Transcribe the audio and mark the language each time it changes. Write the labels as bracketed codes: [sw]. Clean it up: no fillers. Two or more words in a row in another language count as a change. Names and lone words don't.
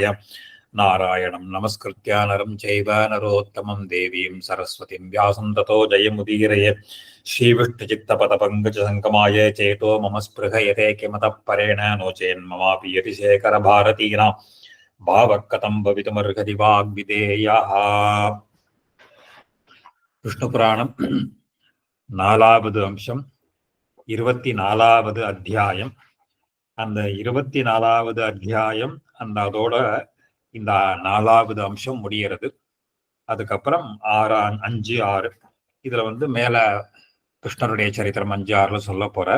[sa] नारायणं नमस्कृत्य नरं चैव नरोत्तमं देवीं सरस्वतीं व्यासं ततो जयमुदीरये। श्रीविष्णुचित्तपदपङ्कजसङ्गमाय चेतो मम स्पृहयते किमतः परेण नो चेन्ममापि यतिशेखरभारतीनां भावः कथं भवितुमर्हति वाग्विधेयः। [ta] விஷ்ணுபுராணம் 4வது அம்சம் 24வது அத்தியாயம். அந்த 24வது அத்தியாயம் அதோட இந்த 4வது அம்சம் முடிகிறது. அதுக்கப்புறம் 5, 6 இதுல மேல கிருஷ்ணருடைய சரித்திரம் 5, 6ல சொல்ல போறார்.